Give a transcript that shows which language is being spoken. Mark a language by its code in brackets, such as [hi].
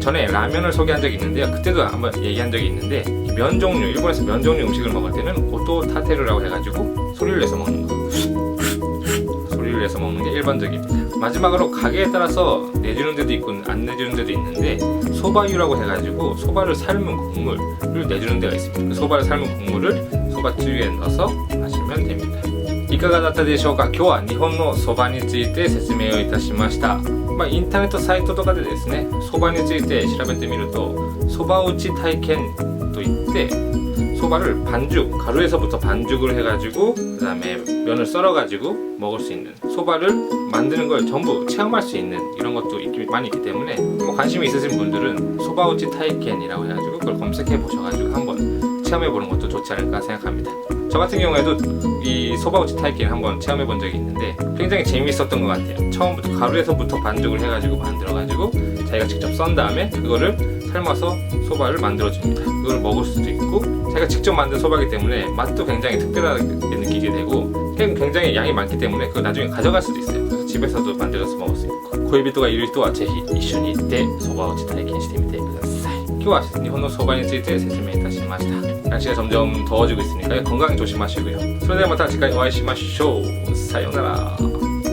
[ko] 전에 라면을 소개한 적이 있는데요. 그때도 한번 얘기한 적이 있는데 면 종류, 일본에서 면 종류 음식을 먹을 때는 오토 타테르라고 해가지고 소리를 내서 먹는 거. 소리를 내서 먹는 게 일반적입니다. 마지막으로 가게에 따라서 내주는 데도 있고 안 내주는 데도 있는데 소바유라고 해가지고 소바를 삶은 국물을 내주는 데가 있습니다. 그 소바를 삶은 국물을 소바つゆ에 넣어서 마시면 됩니다. [ja] いかがだったでしょうか。今日は日本のそばについて説明をいたしました。インターネットサイトとかでですね、そばについて調べてみるとそば打ち体験といって [ko] 소바를 반죽, 가루에서부터 반죽을 해가지고 그 다음에 면을 썰어가지고 먹을 수 있는 소바를 만드는 걸 전부 체험할 수 있는 이런 것도 많이 있기 때문에 관심이 있으신 분들은 소바우치 타이켄이라고 해가지고 그걸 검색해 보셔가지고 한번 체험해보는 것도 좋지 않을까 생각합니다. 저 같은 경우에도 이 소바우치 타이켄 한번 체험해 본 적이 있는데 굉장히 재미있었던 것 같아요. 처음부터 가루에서부터 반죽을 해가지고 만들어가지고 자기가 직접 썬 다음에 그거를 삶아서 소바를 만들어줍니다. 그걸 먹을 수도 있고 자기가 직접 만든 소바이기 때문에 맛도 굉장히 특별하게 느끼게 되고 굉장히 양이 많기 때문에 그걸 나중에 가져갈 수도 있어요. 그래서 집에서도 만들어서 먹을 수 있고 고이비토가 이룰 [ja] 人はぜひ一緒に行ってそば打ち体験してみてください。今日は日本のそばについて説明いたしました。 [ko] 날씨가 점점 더워지고 있으니까요. 건강 조심하시고요. [ja] それではまた次回お会いしましょう。さようなら。